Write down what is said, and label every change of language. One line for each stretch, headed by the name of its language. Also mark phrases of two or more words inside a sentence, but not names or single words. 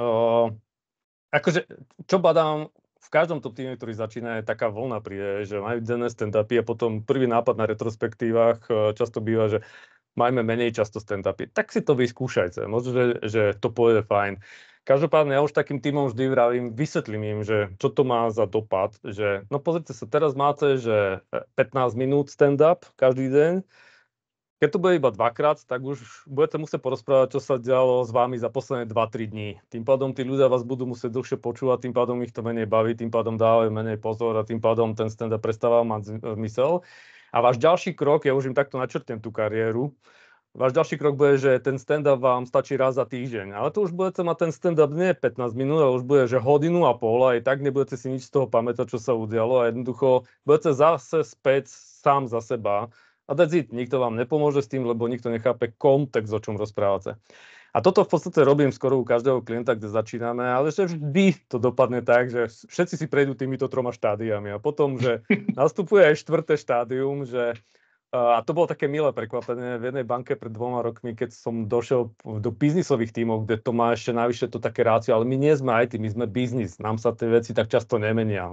Slovak: Akože, čo badám, v každom top týme, ktorý začína, je taká vlna príde, že majú denné stand-upy a potom prvý nápad na retrospektívach často býva, že majme menej často stand-upy. Tak si to vyskúšajte. Možno, že to pôjde fajn. Každopádne ja už takým týmom vždy vysvetlím im, že čo to má za dopad, že no pozrite sa, teraz máte, že 15 minút stand-up každý deň. Keď to bude iba dvakrát, tak už budete musieť porozprávať, čo sa dialo s vami za posledné 2-3 dní. Tým pádom tí ľudia vás budú musieť dlhšie počúvať, tým pádom ich to menej baví, tým pádom dávajú menej pozor a tým pádom ten stand-up prestáva mať zmysel. A váš ďalší krok, ja už im takto načrtnem tú kariéru, váš ďalší krok bude, že ten stand-up vám stačí raz za týždeň. Ale to už budete mať ten stand-up nie 15 minút, ale už bude, že hodinu a pol a aj tak nebudete si nič z toho pamätať, čo sa udialo a jednoducho budete zase späť sám za seba.
English: A that's it.
Slovak: Nikto vám nepomôže s tým, lebo nikto nechápe kontext, o čom rozprávate. A toto v podstate robím skoro u každého klienta, kde začíname, ale že vždy to dopadne tak, že všetci si prejdú týmito 3 štádiami a potom, že nastupuje aj 4. štádium, že a to bolo také milé prekvapenie v jednej banke pred 2 rokmi, keď som došiel do biznisových tímov, kde to má ešte navyše to také rácio, ale my nie sme IT, my sme biznis, nám sa tie veci tak často nemenia.